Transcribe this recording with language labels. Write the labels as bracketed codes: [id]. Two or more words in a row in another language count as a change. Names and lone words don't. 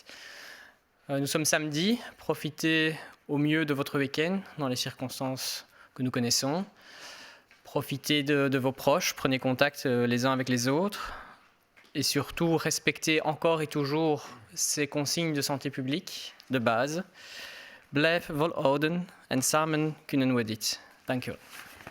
[fr] Nous sommes samedi, profitez au mieux de votre week-end dans les circonstances que nous connaissons. Profitez de vos proches, prenez contact les uns avec les autres et surtout respectez encore et toujours ces consignes de santé publique de base. [nl] Blijf volhouden en samen kunnen we dit. Dank u wel.